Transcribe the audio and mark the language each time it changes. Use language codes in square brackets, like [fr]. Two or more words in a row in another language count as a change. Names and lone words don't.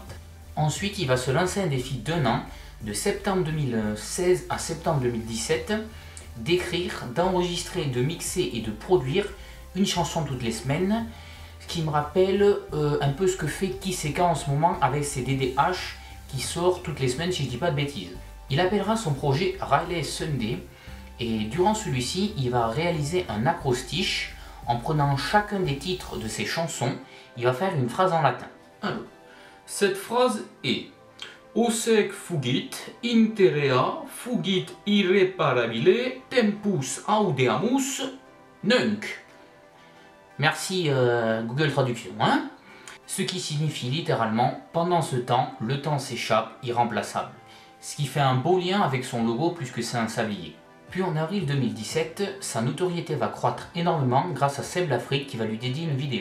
[fr] Ensuite, il va se lancer un défi d'1 an, de septembre 2016 à septembre 2017, d'écrire, d'enregistrer, de mixer et de produire une chanson toutes les semaines, ce qui me rappelle un peu ce que fait Kiseka en ce moment avec ses DDH, qui sort toutes les semaines si je dis pas de bêtises. Il appellera son projet Ryless Sunday et durant celui-ci, il va réaliser un acrostiche en prenant chacun des titres de ses chansons, il va faire une phrase en latin. Alors, cette phrase est [la] Hoc fugit interea fugit irreparabile tempus audeamus nunc. [fr] Merci Google Traduction, hein? Ce qui signifie littéralement « pendant ce temps, le temps s'échappe, irremplaçable », ce qui fait un beau lien avec son logo plus que c'est un sablier. Puis en avril 2017, sa notoriété va croître énormément grâce à Seb Lafrite qui va lui dédier une vidéo.